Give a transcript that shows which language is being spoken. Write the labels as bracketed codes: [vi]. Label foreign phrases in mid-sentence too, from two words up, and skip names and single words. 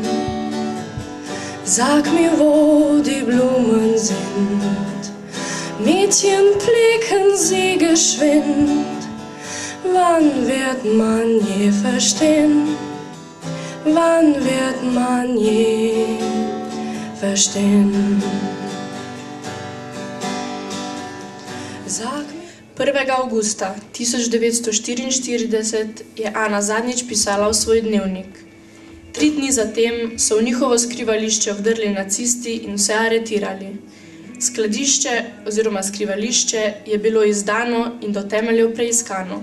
[de] Sag mir, wo die Blumen sind, Mädchen blicken sie geschwind, wann wird man je verstehen? Wann wird man je verstehen? [sl] 1. avgusta 1944 je Ana zadnjič pisala v svoj dnevnik. 3 dni zatem so v njihovo skrivališče vdrli nacisti in vse aretirali. Skladišče oziroma skrivališče je bilo izdano in do temeljev preiskano.